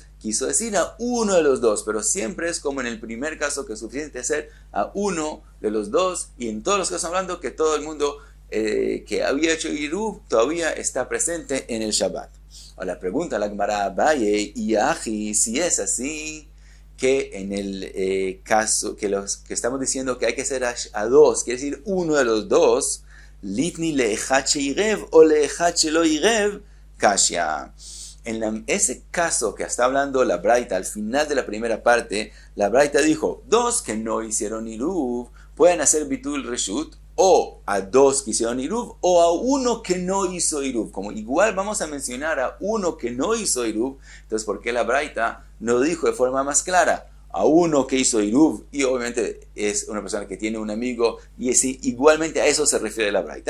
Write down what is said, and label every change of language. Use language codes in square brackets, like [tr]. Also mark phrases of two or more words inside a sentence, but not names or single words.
[es] Quiso decir a uno de los dos, pero siempre es como en el primer caso, que es suficiente hacer a uno de los dos, y en todos los casos hablando que todo el mundo que había hecho iruv todavía está presente en el Shabbat. Ahora la pregunta la Gemara Abaye y Aji, si es así, que en el caso que estamos diciendo que hay que hacer a dos, quiere decir uno de los dos, [arc] ליתני לאחד שעירב או לאחד שלא עירב קשיא. [es] En ese caso que está hablando la braita, al final de la primera parte, la braita dijo, dos que no hicieron iruv pueden hacer [he] ביטול רשות, [es] o a dos que hicieron iruv, o a uno que no hizo iruv. Como igual vamos a mencionar a uno que no hizo iruv, entonces ¿por qué la braita no dijo de forma más clara a uno que hizo iruv? Y obviamente es una persona que tiene un amigo, y así, igualmente a eso se refiere la braita.